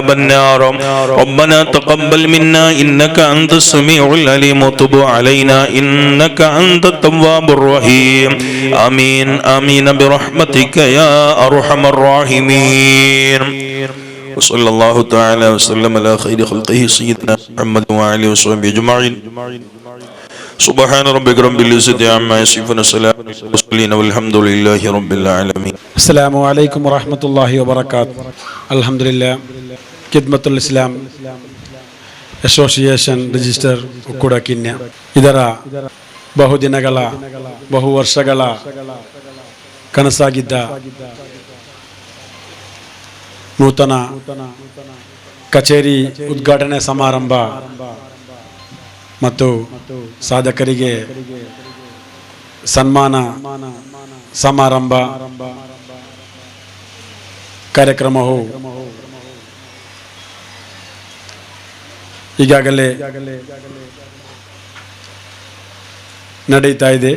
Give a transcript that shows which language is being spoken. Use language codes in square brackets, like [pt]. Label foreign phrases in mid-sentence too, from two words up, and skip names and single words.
[ar] النار ربنا تقبل منا إنك أنت السميع العليم وتب علينا إنك أنت التواب الرحيم آمين آمين برحمتك يا أرحم الراحمين وصلى الله تعالى وسلم على خير خلقه سيدنا محمد وعلى آله وصحبه أجمعين سبحان ربك رب العزة عما يصفون وسلام على المرسلين والحمد لله رب العالمين السلام عليكم ورحمة الله وبركاته الحمد لله ಖಿದ್ಮತುಲ್ ಇಸ್ಲಾಂ [kn] ಅಸೋಸಿಯೇಷನ್ ರಿಜಿಸ್ಟರ್ ಉಕ್ಕುಡಕಿನ್ಯ ಇದರ ಬಹುದಿನಗಳ ಬಹು ವರ್ಷಗಳ ಕನಸಾಗಿದ್ದ ನೂತನ ಕಚೇರಿ ಉದ್ಘಾಟನೆ ಸಮಾರಂಭ ಮತ್ತು ಸಾಧಕರಿಗೆ ಸನ್ಮಾನ ಸಮಾರಂಭ ಕಾರ್ಯಕ್ರಮವು ಈಗಾಗಲೇ ನಡೀತಾ ಇದೆ.